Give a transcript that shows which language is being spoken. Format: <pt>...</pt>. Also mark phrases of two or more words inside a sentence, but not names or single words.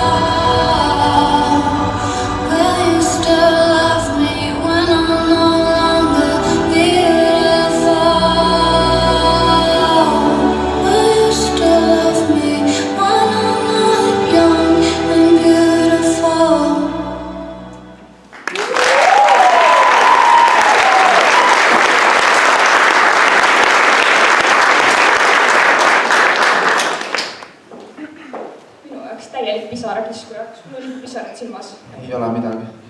<en>Will you still love me when I'm no longer beautiful? Will you still love me when I'm not young and beautiful?</en> <et>minu jaoks täielik pisarakiskuja, sul on pisarad silmas. Ei ole midagi.</et>